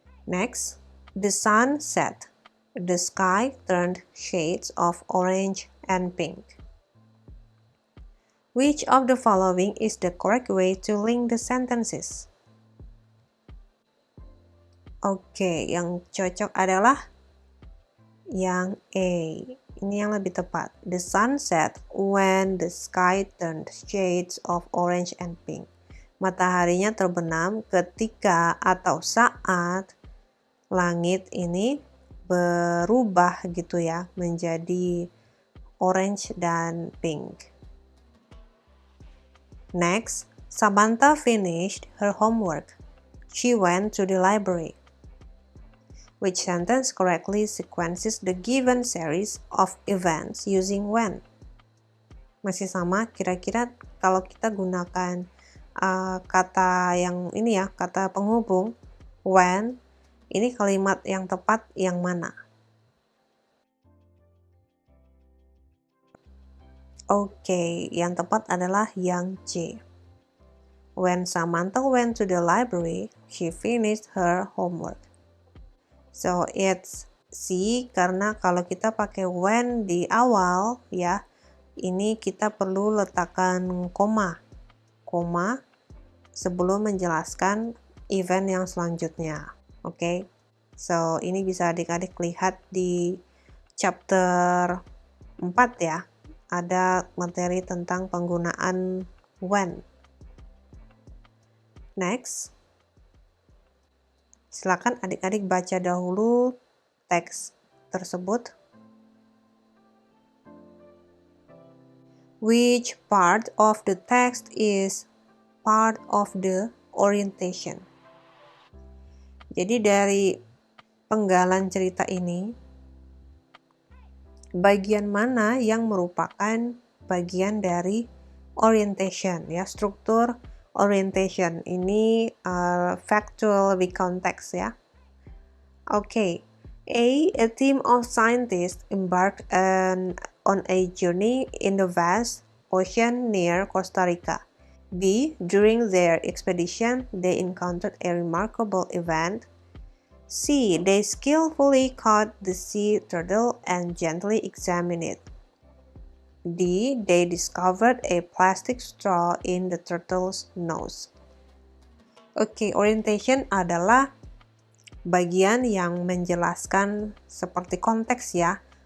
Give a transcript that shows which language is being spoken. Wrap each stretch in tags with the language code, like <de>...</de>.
<en>Next, the sun set. The sky turned shades of orange and pink. Which of the following is the correct way to link the sentences?</en> <id>Oke, yang cocok adalah yang A. Ini yang lebih tepat.</id> <en>The sun set when the sky turned shades of orange and pink.</en> <id>Mataharinya terbenam ketika atau saat langit ini berubah gitu ya, menjadi orange dan pink.</id> <en>Next, Samantha finished her homework. She went to the library. Which sentence correctly sequences the given series of events using when?</en> <id>Masih sama, kira-kira kalau kita gunakan kata yang ini ya, kata penghubung when, ini kalimat yang tepat yang mana? Oke, yang tepat adalah yang C.</id> <en>When Samantha went to the library, she finished her homework. So it's C</en> <id>karena kalau kita pakai when di awal ya, ini kita perlu letakkan koma sebelum menjelaskan event yang selanjutnya. Oke. So ini bisa adik-adik lihat di chapter 4 ya. Ada materi tentang penggunaan when. Next. Silakan adik-adik baca dahulu teks tersebut.</id> <en>Which part of the text is part of the orientation?</en> <id>Jadi dari penggalan cerita ini, bagian mana yang merupakan bagian dari orientation ya, struktur orientation ini factual with context ya.</id> <en>Okay. A team of scientists embarked on a journey in the vast ocean near Costa Rica. B. During their expedition, they encountered a remarkable event. C. They skillfully caught the sea turtle and gently examined it. D. They discovered a plastic straw in the turtle's nose.</en> <id>Oke, orientation adalah bagian yang menjelaskan seperti konteks ya.</id>